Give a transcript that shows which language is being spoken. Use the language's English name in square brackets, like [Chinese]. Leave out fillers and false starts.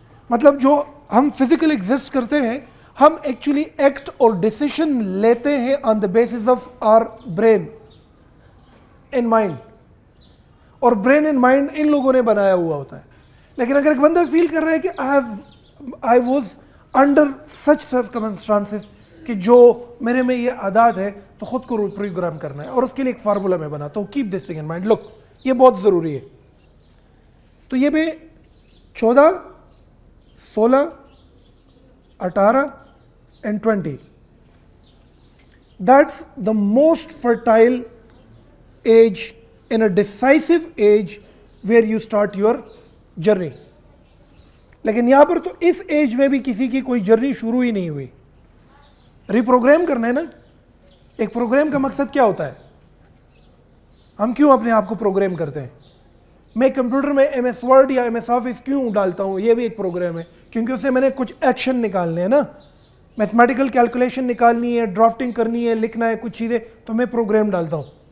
[Urdu] مطلب جو ہم فزیکل ایگزسٹ کرتے ہیں, ہم ایکچولی ایکٹ اور ڈیسیشن لیتے ہیں [English] on the basis of our brain and mind, [Urdu] اور برین اینڈ مائنڈ ان لوگوں نے بنایا ہوا ہوتا ہے. لیکن اگر ایک بندہ فیل کر رہا ہے کہ [English] I was under such circumstances [Urdu] کہ جو میرے میں یہ عادات ہے, تو خود کو پروگرام کرنا ہے. اور اس کے لیے ایک فارمولا میں بناتا ہوں, [English] Keep this thing in mind. [Urdu] لک, یہ بہت ضروری ہے. تو یہ میں [English] 14, 16, 18 and 20, that's the most fertile age in a decisive age where you start your journey. [Urdu] لیکن یہاں پر تو اس ایج میں بھی کسی کی کوئی جرنی شروع ہی نہیں ہوئی. ری پروگرام کرنا ہے نا. ایک پروگرام کا مقصد کیا ہوتا ہے؟ ہم کیوں اپنے آپ کو پروگرام کرتے ہیں؟ میں کمپیوٹر میں ایم ایس ورڈ یا ایم ایس آفس کیوں ڈالتا ہوں؟ یہ بھی ایک پروگرام ہے, کیونکہ اسے میں نے کچھ ایکشن نکالنے ہیں نا, میتھمیٹیکل کیلکولیشن نکالنی ہے, ڈرافٹنگ کرنی ہے, لکھنا ہے کچھ چیزیں, تو میں پروگرام ڈالتا ہوں.